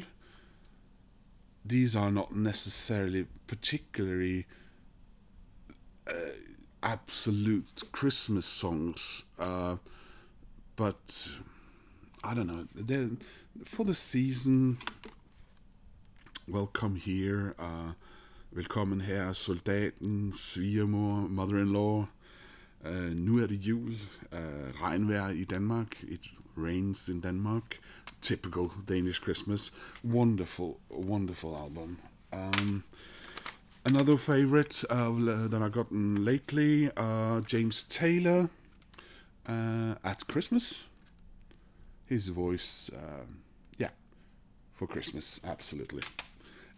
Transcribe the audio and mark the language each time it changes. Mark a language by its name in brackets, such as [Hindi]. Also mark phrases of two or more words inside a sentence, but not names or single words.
[English] These are not necessarily particularly absolute Christmas songs, but I don't know. They're for the season. Welcome here, [Danish] velkommen her, soldaten, svigermor, [English] mother-in-law, [Danish] nu det jul, regnvejr i Danmark, [English] it rains in Denmark, typical Danish Christmas, wonderful, wonderful album. Another favorite that I've gotten lately, James Taylor, at Christmas, his voice, yeah, for Christmas, absolutely.